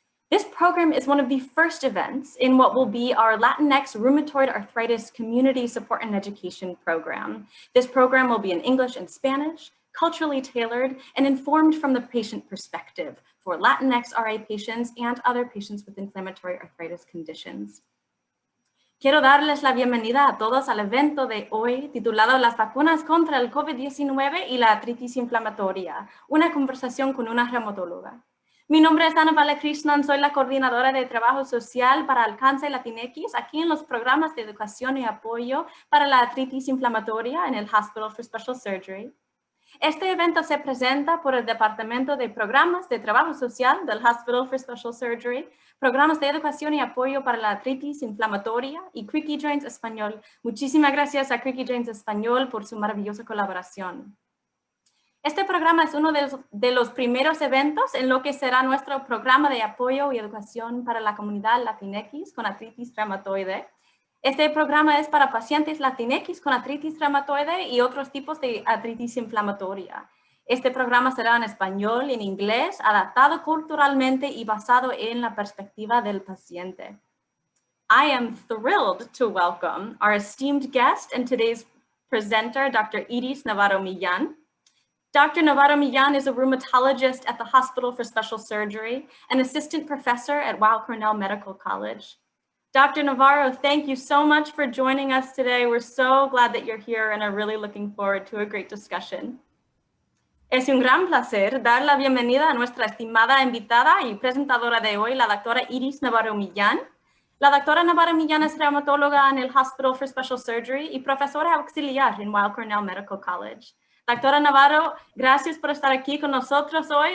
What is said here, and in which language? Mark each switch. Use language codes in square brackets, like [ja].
[en] This program is one of the first events in what will be our Latinx Rheumatoid Arthritis Community Support and Education Program. This program will be in English and Spanish, culturally tailored, and informed from the patient perspective for Latinx RA patients and other patients with inflammatory arthritis conditions. [es] Quiero darles la bienvenida a todos al evento de hoy titulado Las vacunas contra el COVID-19 y la artritis inflamatoria, una conversación con una reumatóloga. Mi nombre es Anna Balakrishnan, soy la coordinadora de Trabajo Social para Alcance Latinx aquí en los programas de Educación y Apoyo para la artritis inflamatoria en el Hospital for Special Surgery. Este evento se presenta por el Departamento de Programas de Trabajo Social del Hospital for Special Surgery, Programas de Educación y Apoyo para la Artritis Inflamatoria y CreakyJoints Espanol. Muchísimas gracias a CreakyJoints Espanol por su maravillosa colaboración. Este programa es uno de los primeros eventos en lo que será nuestro programa de apoyo y educación para la comunidad Latinx con artritis reumatoide. Este programa es para pacientes Latinx con artritis reumatoide y otros tipos de artritis inflamatoria. Este programa será en español y en inglés, adaptado culturalmente y basado en la perspectiva del paciente. [en] I am thrilled to welcome our esteemed guest and today's presenter, Dr. Navarro-Millán. Dr. Navarro-Millán is a rheumatologist at the Hospital for Special Surgery, an assistant professor at Weill Cornell Medical College. Dr. Navarro, thank you so much for joining us today. We're so glad that you're here and are really looking forward to a great discussion. [es] Es un gran placer dar la bienvenida a nuestra estimada invitada y presentadora de hoy, la doctora Navarro-Millán. La doctora Navarro-Millán es reumatóloga en el Hospital for Special Surgery y profesora auxiliar en Weill Cornell Medical College. Doctora Navarro, gracias por estar aquí con nosotros hoy.